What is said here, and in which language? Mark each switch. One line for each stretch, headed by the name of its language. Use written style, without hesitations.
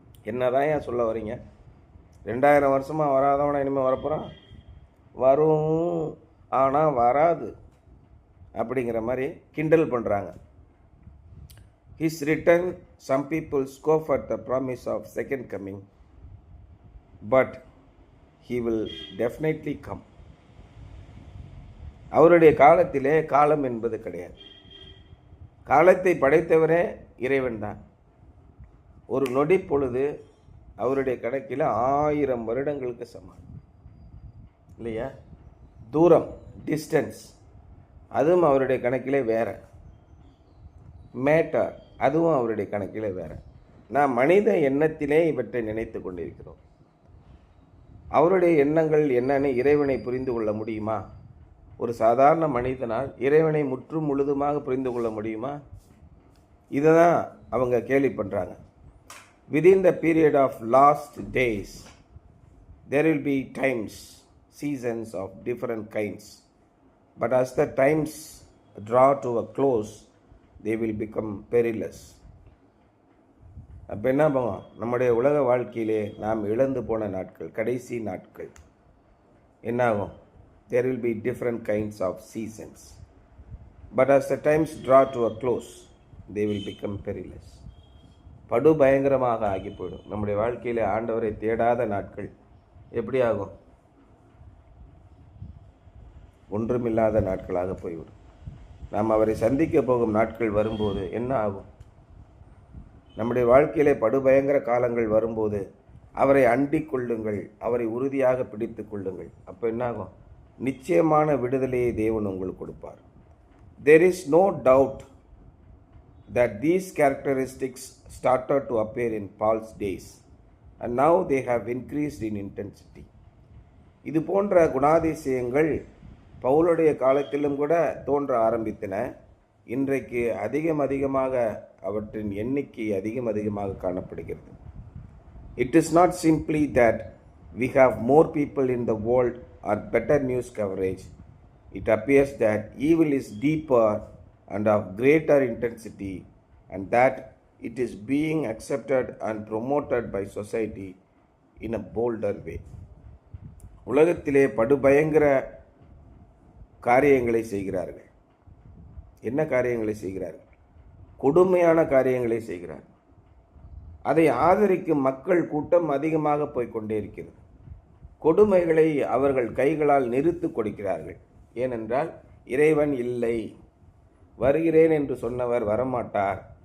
Tamil: என்னதான் ஏன் சொல்ல வரீங்க? 2000 வருஷமாக வராதவனா இனிமேல் வரப்போகிறான்? வரும், ஆனால் வராது அப்படிங்கிற மாதிரி கிண்டல் பண்ணுறாங்க.
English: His return, some people scoff at the promise of second coming, but he will definitely come.
Tamil: அவருடைய காலத்திலே காலம் என்பது கிடையாது. காலத்தை படைத்தவரே இறைவன் தான். ஒரு நொடி பொழுது அவருடைய கணக்கில் 1000 வருடங்களுக்கு சமம் இல்லையா? தூரம், டிஸ்டன்ஸ், அதுவும் அவருடைய கணக்கிலே வேற. மேட்டர், அதுவும் அவருடைய கணக்கிலே வேற. நாம் மனித எண்ணத்திலே இவற்றை நினைத்து கொண்டிருக்கிறோம். அவருடைய எண்ணங்கள் என்னன்னு இறைவனை புரிந்து கொள்ள முடியுமா? ஒரு சாதாரண மனிதனால் இறைவனை முற்றும் முழுதுமாக புரிந்து கொள்ள முடியுமா? இதை தான் அவங்க கேலி பண்ணுறாங்க.
English: Within the period of last days, there will be times, seasons of different kinds. But as the times draw to a close, they will become perilous.
Tamil: அப்போ என்ன பண்ணுவோம்? நம்முடைய உலக வாழ்க்கையிலே நாம் இழந்து போன நாட்கள், கடைசி நாட்கள் என்ன ஆகும்?
English: There will be different kinds of seasons. But as the times draw to a close, they will become perilous.
Tamil: படு பயங்கரமாக ஆகி போயிடும். நம்முடைய வாழ்க்கையில் ஆண்டவரை தேடாத நாட்கள் எப்படி ஆகும்? ஒன்றுமில்லாத நாட்களாக போய்விடும். நாம் அவரை சந்திக்க போகும் நாட்கள் வரும்போது என்ன ஆகும்? நம்முடைய வாழ்க்கையிலே படுபயங்கர காலங்கள் வரும்போது அவரை அண்டிக் கொள்ளுங்கள், அவரை உறுதியாக பிடித்து கொள்ளுங்கள். அப்போ என்ன ஆகும்? நிச்சயமான விடுதலையை தேவன் உங்களுக்கு கொடுப்பார்.
English: There is no doubt that these characteristics started to appear in Paul's days and now they have increased in intensity.
Tamil: இது போன்ற குணாதிசயங்கள் பவுலுடைய காலத்திலும் கூட தோன்ற ஆரம்பித்தன. இன்றைக்கு அதிகமாக அவற்றின் எண்ணிக்கை அதிகமாக காணப்படுகிறது.
English: It is not simply that we have more people in the world or better news coverage. It appears that evil is deeper and of greater intensity, and that it is being accepted and promoted by society in a bolder way.
Tamil: உலகத்திலே படுபயங்கர காரியங்களை செய்கிறார்கள். என்ன காரியங்களை செய்கிறார்கள்? கொடுமையான காரியங்களை செய்கிறார்கள். அதை ஆதரிக்கும் மக்கள் கூட்டம் அதிகமாக போய்கொண்டே இருக்கிறது. கொடுமைகளை அவர்கள் கைகளால் நிறுத்து கொடுக்கிறார்கள். ஏனென்றால் இறைவன் இல்லை, வருகிறேன் என்று சொன்னவர் வரமாட்டார்.